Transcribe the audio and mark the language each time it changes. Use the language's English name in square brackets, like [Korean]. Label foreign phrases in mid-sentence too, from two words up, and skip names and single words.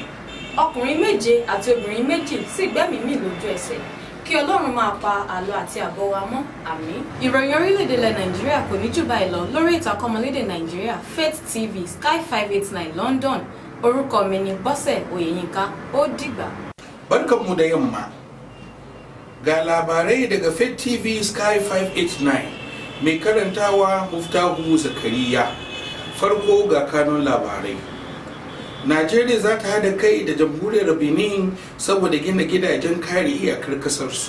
[Yoruba] Ọkùnrin 7 àti obìnrin 2 sì gbẹ́mìí mì lójú ẹsẹ̀. Kí Ọlọ́run máa pa àlọ àti àbọ̀ wa mọ́, àmín. Ìròyìn orílẹ̀-èdè ilẹ̀ Nàìjíríà kò ní jù báyìí lọ lórí ìtàn akọ́mọlédè Nàìjíríà Faith TV Sky 589 London. Orúkọ mi ni Bọ́sẹ̀ Oyèyínká. Ó dìgbà. [Hausa] Barkanmu da yamma. Ga labarai daga Faith TV Sky 589 mai karantawa Muftahu Zakariya. Farko ga kanun labarai. Najeriya za ta hada kai da jamhuriyar Benin saboda gina gidajen kare iyakar kasarsu.